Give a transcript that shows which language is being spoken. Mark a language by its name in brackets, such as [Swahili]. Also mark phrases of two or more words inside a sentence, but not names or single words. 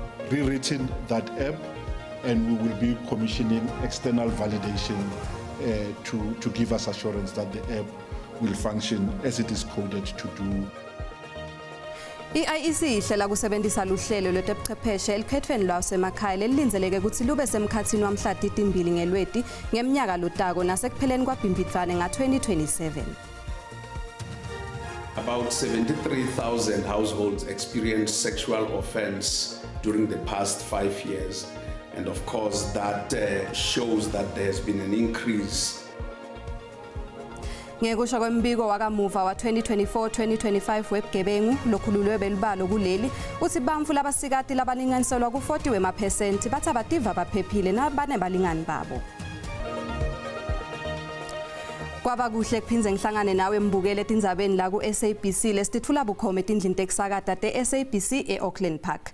[English] rewritten that app, and we will be commissioning external validation to give us assurance that the app will function as it is coded to do. [Swati] I-IEC ihlela kusebenzisa luhlelo lwezobuchwepheshe elikhethweni lwasemakhaya lelilinzeleke ukuthi lube semkhathini wamhla 2 ngeLweti ngeminyaka lotako nasekupheleni kwaBhimbidvwane nga-2027. [English] About 73,000 households experienced sexual offense during the past 5 years, and of course that shows that there has been an increase. [Swati] Ngekusho kwembiko wakamuva wa 2024-2025 webugebengu lokhululwe belibalo kuleli uthi bamfu labasikati labalinganiselwa ku40 wema% bathi abativa baphephile nabanebalingani babo. Kwaba kuhle kuphinze ngihlangane nawe mbukele etindzabeni la ku SABC lesitithula bukhoma etindlini tekusakata te SABC eAuckland Park.